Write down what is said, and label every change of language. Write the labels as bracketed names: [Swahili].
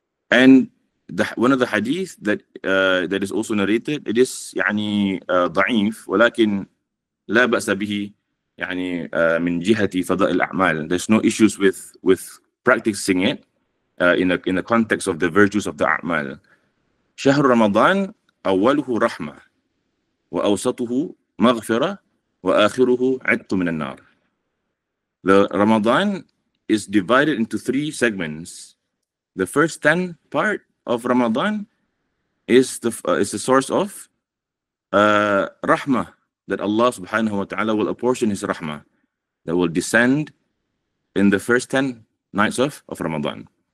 [English] And one of the hadith that is also narrated, it is [Arabic] ضعيف ولكن لا بأس به من جهة فضاء الأعمال. [English] There's no issues with practicing it in the context of the virtues of the a'mal. [Arabic] شهر رمضان أوله رحمة وأوسطه مغفرة وآخره عتق من النار. [English] The Ramadan is divided into 3 segments. The first 10 part of Ramadan is the source of rahmah, that Allah Subhanahu wa ta'ala will apportion his rahmah that will descend in the first 10 nights of Ramadan.